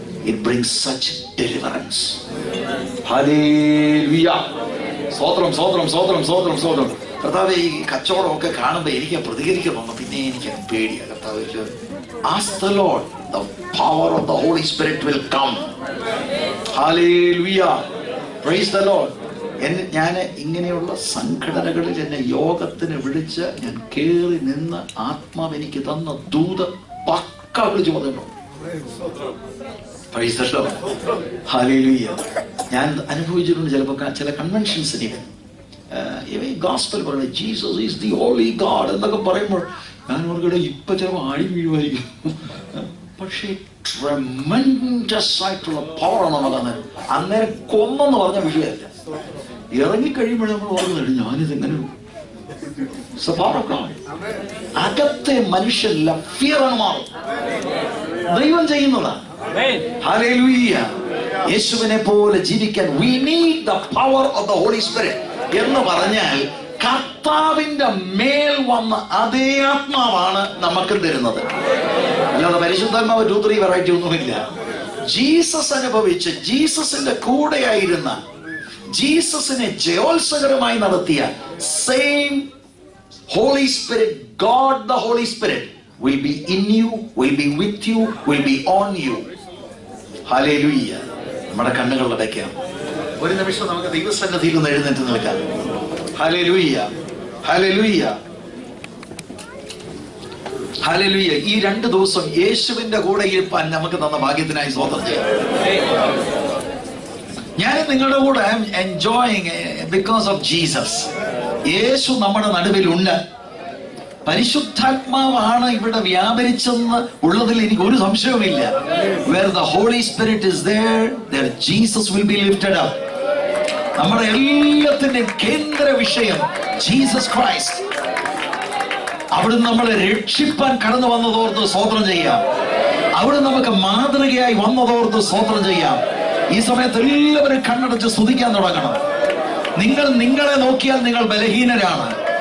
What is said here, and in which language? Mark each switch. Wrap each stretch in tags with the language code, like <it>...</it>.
<en>It brings such deliverance. Hallelujah.</en> <ml>സ്വതന്ത്രം. കർത്താവേ, ഈ കച്ചവടമൊക്കെ കാണുമ്പോൾ എനിക്ക് പ്രതികരിക്കണം, പിന്നെ എനിക്ക് പേടിയാണ്. കർത്താവേ,</ml> <en>ask the Lord, the power of the Holy Spirit will come. Hallelujah. Praise the Lord.</en> <ml>ഞാൻ ഇങ്ങനെയുള്ള സംഘടനകളിൽ എന്നെ യോഗത്തിന് വിളിച്ച് ഞാൻ കയറി നിന്ന് ആത്മാവ് എനിക്ക് തന്ന ദൂത് പക്ക വിളിച്ചു പറഞ്ഞു.</ml> <en>Praise the Lord. Hallelujah.</en> <ml>ഞാൻ അനുഭവിച്ചിട്ടുണ്ട് ചിലപ്പോൾ ചില കൺവെൻഷൻസിന് ഗോസ്പൽ പറയുന്നത്</ml> <en>Jesus is the holy God</en> <ml>എന്നൊക്കെ പറയുമ്പോൾ ഞാൻ ഓർക്കട്ടെ ഇപ്പൊ ചിലപ്പോൾ ആടി വീഴുമായിരിക്കും. പക്ഷേ ട്രെമൻഡസ് ആയിട്ടുള്ള പവറാണ് നമുക്കന്ന്. അന്നേരം കൊന്നെന്ന് പറഞ്ഞ വിഷയമല്ല. ഇറങ്ങിക്കഴിയുമ്പോഴേ നമ്മൾ ഓർക്കുന്നുണ്ട് ഞാനിതെങ്ങനെ</ml> <en>It's the power of God.</en> <ml>അകത്തെ മനുഷ്യരെല്ലാം ഫിയറാണ് മാറും. ദൈവം ചെയ്യുന്നതാണ്. ഹല്ലേലൂയ. യേശുവിനെ പോലെ ജീവിക്കാൻ</ml> <en>we need the power of the Holy Spirit</en> <ml>എന്ന് പറഞ്ഞാൽ കർത്താവിന്റെ മേൽ വന്ന അതേ ആത്മാവാണ് നമുക്ക് തരുന്നത്. അല്ലാതെ പരിശുദ്ധാത്മാവ് 2-3 വെറൈറ്റി ഒന്നുമില്ല. ജീസസ് അനുഭവിച്ച് ജീസസിന്റെ കൂടെയായിരുന്ന, ജീസസിനെ ജയോത്സകരമായി നടത്തിയ same</ml> <en>Holy Spirit, God the Holy Spirit will be in you, will be with you, will be on you.</en> <ml>Hallelujah. നമ്മുടെ കണ്ണുകൾ അടയ്ക്കാം. ഒരു നിമിഷം നമുക്ക് ദൈവസന്നിധിയിൽ നിന്ന് എഴുന്നേറ്റ് നിൽക്കാം. Hallelujah. Hallelujah. Hallelujah. ഈ 2 ദിവസം യേശുവിന്റെ കൂടെ ഇരിപ്പാൻ നമുക്ക് തന്ന ഭാഗ്യത്തിനായി സ്തോത്രം ചെയ്യാം. ഞാൻ നിങ്ങളുടെ കൂടെ</ml> <en>Enjoying because of Jesus.</en> <ml>യേശു നമ്മുടെ നടുവിലുണ്ട്. പരിശുദ്ധാത്മാവാണ് ഇവിടെ വ്യാപരിച്ചെന്ന് ഉള്ളതിൽ എനിക്ക് ഒരു സംശയവുമില്ല.</ml> <en>Where the Holy Spirit is there, there Jesus will be lifted up.</en> <ml>നമ്മുടെ എല്ലാത്തിന്റെയും കേന്ദ്ര വിഷയം ജീസസ് ക്രൈസ്റ്റ്. അവിടുന്ന് നമ്മളെ രക്ഷിപ്പാൻ കടന്നു വന്നതോർത്ത് സ്തോത്രം ചെയ്യാം. അവിടെ നമുക്ക് മാതൃകയായി വന്നതോർത്ത് സ്തോത്രം ചെയ്യാം. ഈ സമയത്ത് എല്ലാവരും കണ്ണടച്ച് സ്തുതിക്കാൻ തുടങ്ങണം. നിങ്ങൾ നിങ്ങളെ നോക്കിയാൽ നിങ്ങൾ ബലഹീനരാണ്.</ml>